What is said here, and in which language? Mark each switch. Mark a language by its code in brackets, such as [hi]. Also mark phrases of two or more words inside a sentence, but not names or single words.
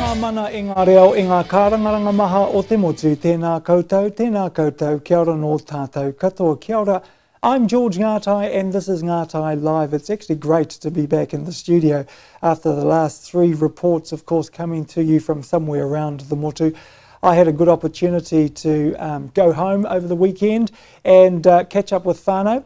[mi] Tana i ngā reo i ngā kārangaranga maha o te motu, tēnā koutou, kia ora nō tātou katoa, kia ora. [en] I'm George Ngatai and this is Ngatai Live. It's actually great to be back in the studio after the last 3 reports, of course, coming to you from somewhere around the motu. I had a good opportunity to go home over the weekend and catch up with whānau.